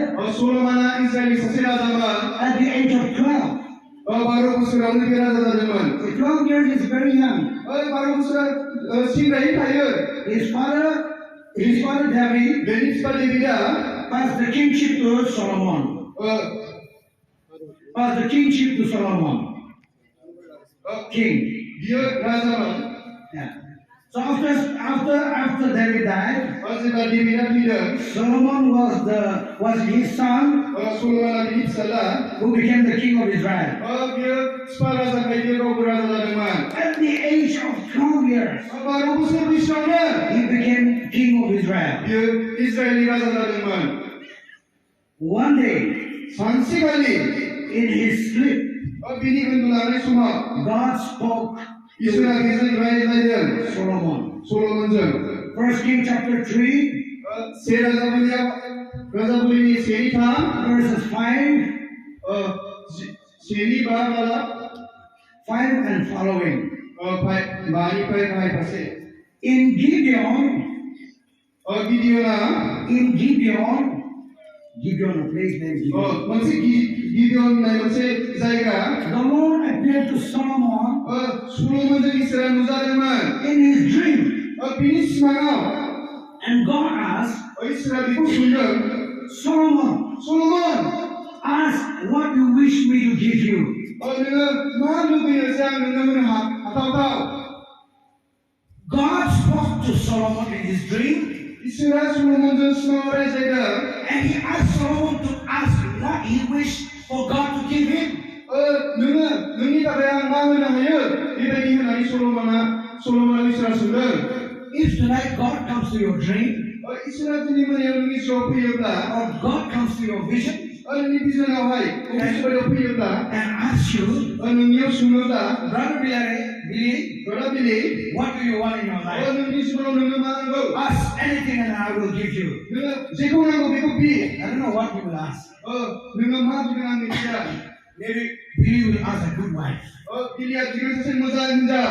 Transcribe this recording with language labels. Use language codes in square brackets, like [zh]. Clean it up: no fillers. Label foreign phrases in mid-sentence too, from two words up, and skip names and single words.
[brx] सल'मना इजराइलनि सासे राजामोन [en] at the age of 12. [brx] 12 बोसोरावनो बे राजा जादोंमोन [en] 12 years is very young. [brx] 12 बोसोरा सिंग्रायै थायो [en] His father David [brx] बेनि बिफा डेभिडआ [en] passed the kingship to Solomon. King. [brx] बियो राजामोन [en] Yeah. So after David died, [brx] जेब्ला डेभिडआ थैदों [en] Solomon was his son [brx] सल'मना बिनि फिसाज्ला [en] who became the king of Israel. [brx] बियो बिफा राजाखाय बियो गावबो राजा जादोंमोन [en] At the age of 12 years, [brx] 12 बोसोर बैसोआवनो [en] he became king of Israel. [brx] बियो इजराइलनि राजा जादोंमोन [en] One day, [brx] सानसेखालि [en] in his sleep, [brx] बिनि उन्दुलांनाय समाव [en] God spoke [brx] इसोरा बेजों रायज्लायदों [en] to Solomon. [brx] सल'मनजों [en] 1 Kings chapter 3, [brx] से राजाबुलिनि सेनि थाम [en] verses 5, [brx] सेनि बा माला [en] 5 and following. [brx] बानिफ्राय गाहाय फारसे [en] In Gibeon, [brx] गिदियना [en] Gibeon, a place named Gibeon. [brx] मोनसे गिदियन होननाय मोनसे जायगा [en] The Lord appeared to Solomon [brx] सल'मनजों इसोरा नुजादोंमोन [en] in his dream. [brx] बिनि सिमाङाव [en] And God asked [brx] इसोरा बेखौ सोंदों [en] Solomon, [brx] सल'मन [en] ask what you wish me to give you. [brx] नोङो मा लुबैयो जे आं नोंनो होनो हाथावथाव [en] God spoke to Solomon in his dream, [brx] इसोरा सल'मनजों सिमाङाव रायज्लायदों [en] and he asked Solomon to ask what he wished for God to give him. [brx] नोङो नोंनि थाखाय आं मा होनो हायो बेबायदि होननानै सल'मना इसोरा सोंदों [en] If tonight God comes to your dream, [brx] इसोरा दिनै मोनायाव नोंनि जिउआव फैयोब्ला [en] or God comes to your vision [brx] नोंनि बिजनावहाय अफिसबारियाव फैयोब्ला [en] and asks you, [brx] नोंनियाव सोङोब्ला [en] Brother Billy, [brx] बिलि [en] what do you want in your life? [brx] नोंनि जिबनाव नोंनो मा नांगौ [en] Ask anything and I will give you. [brx] नोङो जेखौ नांगौ बेखौ बि [en] I don't know what you will ask. [brx] नोङो मा बिगोन आं मिथिया [en] Maybe Billy will ask a good wife. [brx] बिलिया बिगोन सासे मोजां हिनजाव